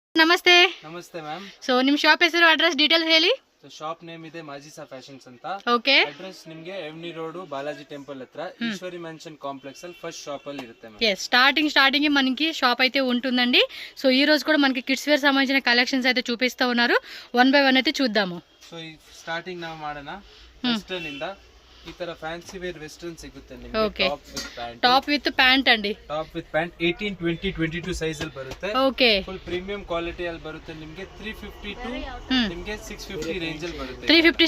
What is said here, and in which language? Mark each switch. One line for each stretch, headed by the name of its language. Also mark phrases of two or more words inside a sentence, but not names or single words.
Kannada: ನಮಸ್ತೆ. ನಮಸ್ತೆ ಮ್ಯಾಮ್. ಸೊ ನಿಮ್ಮ ಶಾಪ್ ಹೆಸರು
English: address details
Kannada: ಹೇಳಿ.
English: shop name
Kannada: ಇದೆ ಮಾಜಿಸಾ ಫ್ಯಾಷನ್ಸ್ ಅಂತ. ಓಕೆ. ಅಡ್ರೆಸ್ ನಿಮಗೆ ಎವ್ನಿ ರೋಡ್ ಬಾಲಾಜಿ ಟೆಂಪಲ್ ಹತ್ರ ಈಶ್ವರಿ ಮೆನ್ಷನ್ ಕಾಂಪ್ಲೆಕ್ಸ್ ಅಲ್ಲಿ
English: first shop
Kannada: ಅಲ್ಲಿ ఇರುತ್ತೆ మ్యామ్.
Telugu: yes స్టార్టింగ్ మనకి షాప్ అయితే ఉంటుందండి. సో ఈ రోజు కూడా మనకి
English: kids wear
Telugu: సంబంధించిన కలెక్షన్స్ అయితే చూపిస్తా ఉన్నారు. 1 by 1 అయితే చూద్దాము.
Kannada: సో ಈ ಸ್ಟಾರ್ಟಿಂಗ್ ನಾವು ಮಾಡೋಣ ವೆಸ್ಟರ್ನ್ ಇಂದ. ಈ ತರ
English: fancy wear western
Kannada: ಸಿಗುತ್ತೆ ನಿಮಗೆ.
English: Okay. Top with pant ಅಂడి. top with pant
Kannada: 18 20 22 ಸೈಜ್ ಅಲ್ಲಿ ಬರುತ್ತೆ. ಓಕೆ.
English: full premium quality
Kannada: ಅಲ್ಲಿ ಬರುತ್ತೆ ನಿಮಗೆ. 350 ಟು ನಿಮಗೆ 650 ರೇಂಜ್ ಅಲ್ಲಿ ಬರುತ್ತೆ. 350